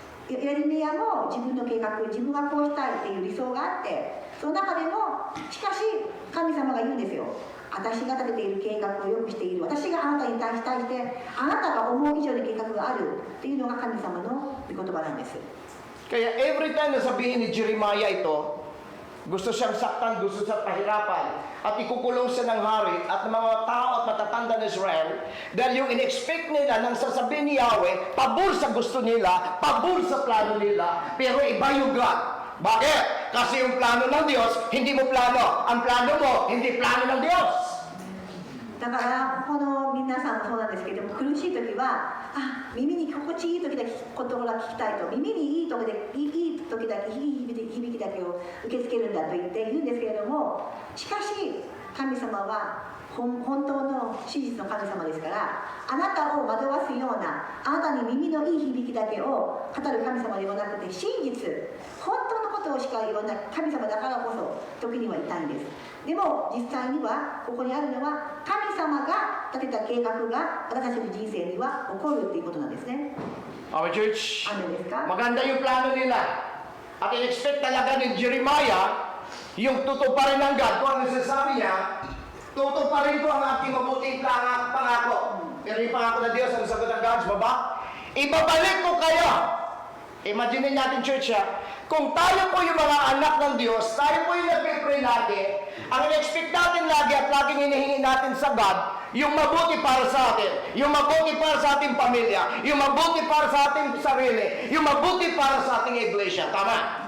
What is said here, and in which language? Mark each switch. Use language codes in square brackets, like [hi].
[ja] すエレミヤも自分の計画自分はこうしたいっていう理想があってその中でもしかし神様が言うんですよ私が立てている計画をよくしている私があなたに対してあなたが思う以上に計画があるっていうのが神様の御言葉なんです [tl] Kaya [en] every time [tl] na sabihin ni Jeremiah ito, Gusto siyang saktan, gusto siyang pahirapan. At ikukulong siya ng hari at ng mga tao at matatanda ng Israel. Dahil yung in-expect nila nang sasabihin ni Yahweh, pabor sa gusto nila, pabor sa plano nila, pero iba yung God. Bakit? Kasi yung plano ng Diyos, hindi mo plano. Ang plano mo, hindi plano ng Diyos. [ja] だからこの皆さんもそうなんですけども、苦しい時は耳に心地いい時だけことが聞きたいと、耳にいい時だけいい時だけいい響きだけを受け付けるんだと言って言うんですけれども、しかし神様は本当の真実の神様ですから、あなたを惑わすような、あなたに耳のいい響きだけを語る神様ではなくて、真実本当のことをしか言わない神様だからこそ時には痛いんです。でも実際にはここにあるのは神様が立てた計画が私たちの人生には起こるっていうことなんですね。 [en] Our church, [ja] アーメンですか？ [tl] maganda yung plano nila. At in-expect talaga ni Jeremiah, yung tutuparin ng God, kung ano sinasabi niya, tutuparin ko ang aking mabuting pangako. Pero yung pangako ng Diyos, ang sagot ng God, baba, ibabalik ko kayo. Imagine natin, church, kung tayo po yung mga anak ng Diyos, tayo po yung nagpipray lagi, ang in-expect natin lagi at laging hinihingi natin sa God, yung mabuti para sa atin, yung mabuti para sa ating pamilya, yung mabuti para sa ating sarili, yung mabuti para sa ating iglesia. Tama?